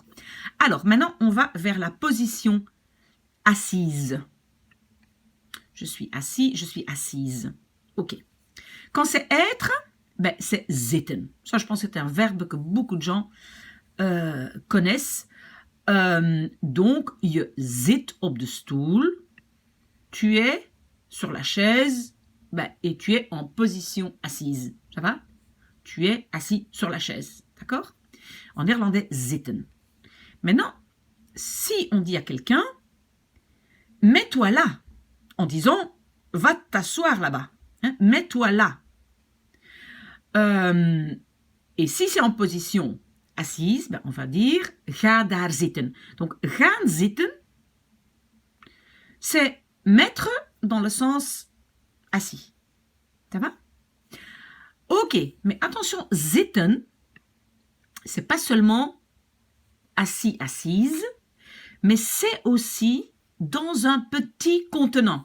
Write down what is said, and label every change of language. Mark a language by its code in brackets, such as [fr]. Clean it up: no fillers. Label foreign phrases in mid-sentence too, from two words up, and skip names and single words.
[fr] Alors, maintenant, on va vers la position assise. Je suis assis, je suis assise. Ok. Quand c'est être, c'est zitten. Ça, je pense que c'est un verbe que beaucoup de gens connaissent. Donc, [nl] je zit op de stoel. [fr] Tu es sur la chaise et tu es en position assise. Ça va? Tu es assis sur la chaise. D'accord? En néerlandais, zitten. Maintenant, si on dit à quelqu'un, mets-toi là, en disant, va t'asseoir là-bas. Hein, mets-toi là. Et si c'est en position assise, on va dire, [nl] ga daar zitten. Donc, gaan zitten, [fr] c'est mettre dans le sens assis. Ça va? Ok, mais attention, zitten, c'est pas seulement assis, assise, mais c'est aussi dans un petit contenant.